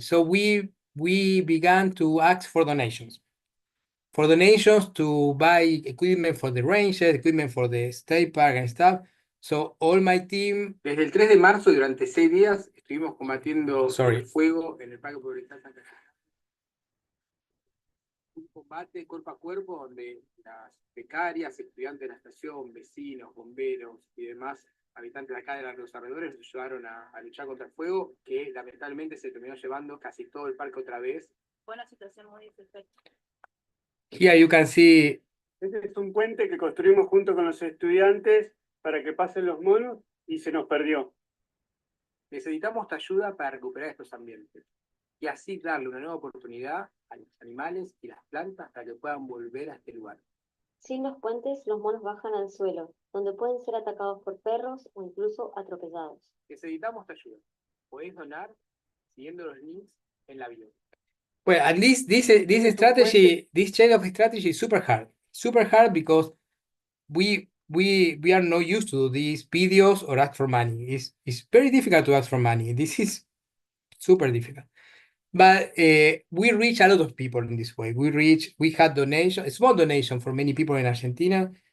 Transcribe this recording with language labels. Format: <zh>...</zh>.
<en>So we began to ask for donations. For donations to buy equipment for the rangers, equipment for the state park and stuff. So all my team.</en> <es>Desde el 3 de marzo, durante 6 días, estuvimos combatiendo el fuego en el Parque Forestal Santa Cruz. Un combate cuerpo a cuerpo donde las becarias, estudiantes de la estación, vecinos, bomberos y demás habitantes de acá de los alrededores nos ayudaron a luchar contra el fuego, que lamentablemente se terminó llevando casi todo el parque otra vez. Fue una situación muy difícil.</es> <en>Here you can see.</en> <es>Este es un puente que construimos junto con los estudiantes para que pasen los monos y se nos perdió. Necesitamos tu ayuda para recuperar estos ambientes y así darle una nueva oportunidad a los animales y las plantas para que puedan volver a este lugar. Sin los puentes, los monos bajan al suelo, donde pueden ser atacados por perros o incluso atropellados. Necesitamos tu ayuda. Podéis donar siguiendo los links en la bio.</es> <en>Well, at least this strategy, this change of strategy is super hard because we are not used to do these videos or ask for money. It's very difficult to ask for money. This is super difficult. But we reach a lot of people in this way. We had donation, a small donation for many people in Argentina.</en>